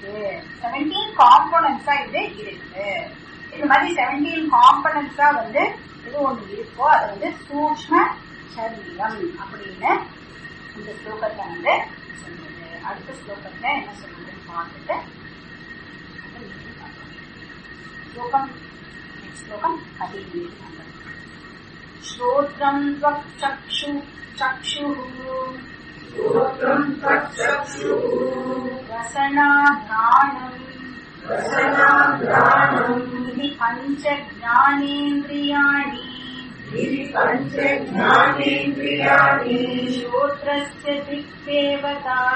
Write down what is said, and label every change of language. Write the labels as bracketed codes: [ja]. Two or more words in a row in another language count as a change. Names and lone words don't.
[ta] 17 காம்போனன்ட்ஸா இது இருக்கு. இந்த மாதிரி 17 காம்பனன்ட்ஸா வந்து இது ஒண்ணு இருக்கோ அது வந்து சூக்ஷ்ம சரீரம் அப்படின்னு இந்த ஸ்லோகத்தை வந்து சொல்லுது. அடுத்த ஸ்லோகத்தை என்ன சொல்லுதுன்னு பார்த்துட்டு ஸ்லோகம் श्लोकम् 17 [sa] श्रोत्रम् चक्षुः रसनाघ्राणम् इति पञ्च ज्ञानेन्द्रियाणि श्रोत्रस्य दिक्देवता